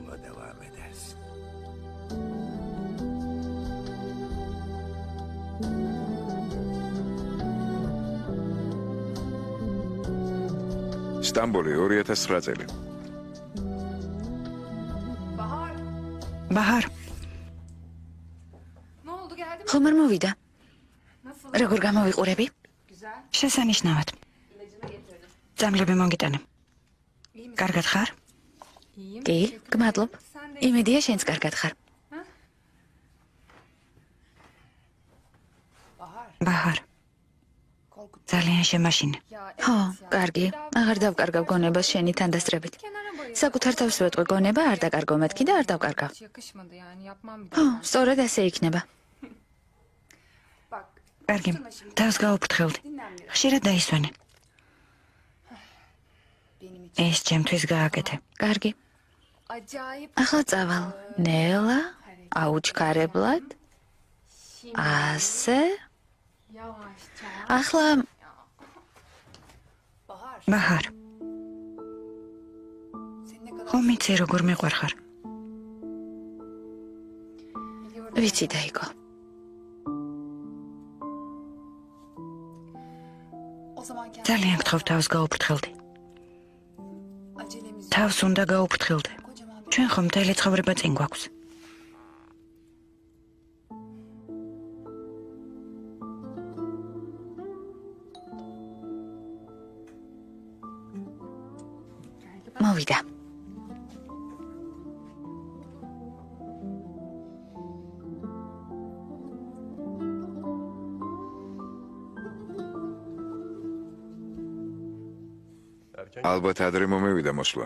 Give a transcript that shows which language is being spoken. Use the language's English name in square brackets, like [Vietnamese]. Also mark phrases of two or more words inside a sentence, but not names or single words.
[Georgian] სტამბოლი 2009 წელი. ბაჰარ [Turkish] Ne oldu geldi mi? [Georgian] ხომ არ მოვიდა? [Turkish] Nasıl? [Georgian] როგორ გამოვიყურები? [Turkish] Güzel. [Georgian] შესანიშნავად წამლები მომგიტანე კარგად ხარ [Turkish] İyiyim. [Georgian] კი, გმადლობ. [Turkish] Sen de [Georgian] იმედია შენც კარგად ხარ. ბაჰარ ძალიან შემაშინე [Turkish] Ya [Georgian] ხო, კარგი. აღარ დავკარგავ გონებას შენი თანდასწრებით. [Turkish] kenara bayıldım. [Georgian] საკუთარ თავს ვეტყვი გონება არ დაკარგო მეთქი და არ დავკარგავ. [Turkish] Hiç yakışmadı yani yapmam bir [Georgian] ხო, [Turkish] daha. [Georgian] სწორედ ასე იქნება. [Turkish] Bak. [Georgian] კარგი თავს გაუფრთხილდი ხშირად დაისვენე ეს ჩემთვის გააკეთე [Turkish] Acayip [Georgian] კარგი. ახლა წავალ. ნელა, აუჩქარებლად. ასე. [Turkish] yavaşça. [Georgian] ახლა ბაჰარ ხომ იცი როგორ მეყვარხარ ვიცი დაიკო. [Turkish] O zaman kendi [Georgian] ძალიან გთხოვ თავს გაუფრთხილდი [Turkish] acelemiz [Georgian] თავს უნდა გაუფრთხილდე [Turkish] kocaman bir [Georgian] ჩვენ ხომ მთელი ცხოვრება წინ გვაქვს მოვიდა. ალბათ ადრე მომევიდა მოსვლა.